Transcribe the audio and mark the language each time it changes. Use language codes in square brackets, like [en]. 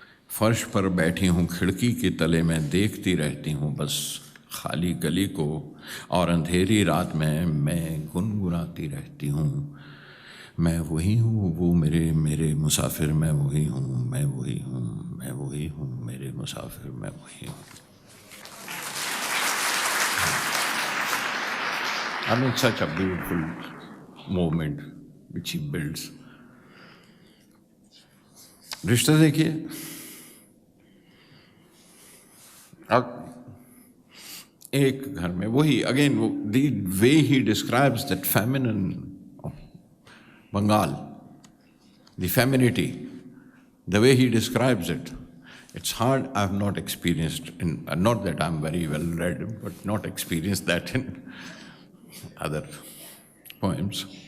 [hi] फर्श पर बैठी हूँ खिड़की के तले में, देखती रहती हूँ बस खाली गली को, और अंधेरी रात में मैं गुनगुनाती रहती हूँ, मैं वही हूँ वो मेरे मुसाफिर, मैं वही हूँ, मैं वही हूँ, मैं वही हूँ मेरे मुसाफिर, मैं वही हूँ। [en] I mean, such a beautiful moment which he builds. [hi] रिश्ता देखिए, अब एक घर में वही [en] Again वो the way he describes that feminine Bengal, the femininity, the way he describes it, it's hard. I've not experienced in, not that I'm very well read, but not experienced that in other poems.